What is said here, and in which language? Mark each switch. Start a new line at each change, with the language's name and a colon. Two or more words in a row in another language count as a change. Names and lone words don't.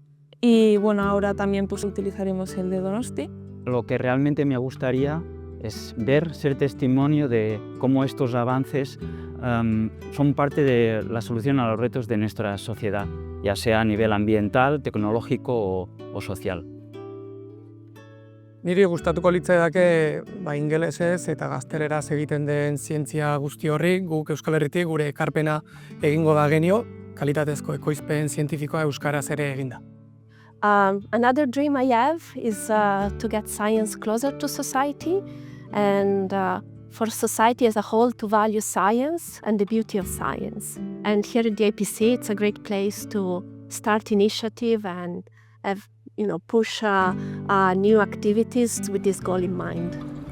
Spanish: Y bueno, ahora también pues utilizaremos el de Donosti. Lo que realmente me gustaría es ser testimonio de cómo estos avances son parte de la solución a los retos de nuestra sociedad, ya sea a nivel ambiental, tecnológico o social.
Basque: Niri gustatuko litzaidake ingelesez eta gazteleraz egiten den zientzia guzti horri, guk Euskal Herritik gure ekarpena egingo da genio, kalitatezko ekoizpen zientifikoa euskaraz ere eginda.
English: Another dream I have is to get science closer to society and for society as a whole to value science and the beauty of science. And here at the IPC, it's a great place to start initiative and push new activities with this goal in mind.